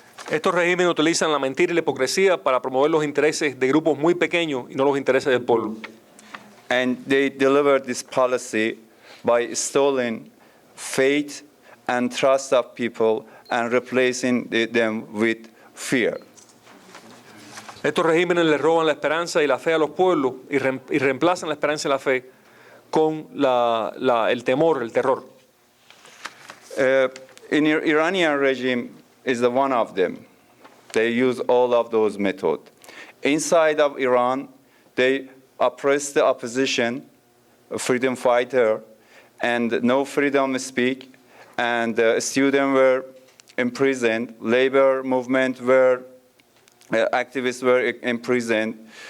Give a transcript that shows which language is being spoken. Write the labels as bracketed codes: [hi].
[es] Estos regímenes utilizan la mentira y la hipocresía para promover los intereses de grupos muy pequeños y no los intereses del pueblo. [en] And they delivered this policy by stealing faith and trust of people and replacing them with fear. [es] Estos regímenes le roban la esperanza y la fe a los pueblos y reemplazan la esperanza y la fe con el temor, el terror. [en] In Iranian regime is the one of them. They use all of those methods. Inside of Iran, they oppress the opposition, a freedom fighter, and no freedom to speak. And students were imprisoned. Labor movement were activists were imprisoned.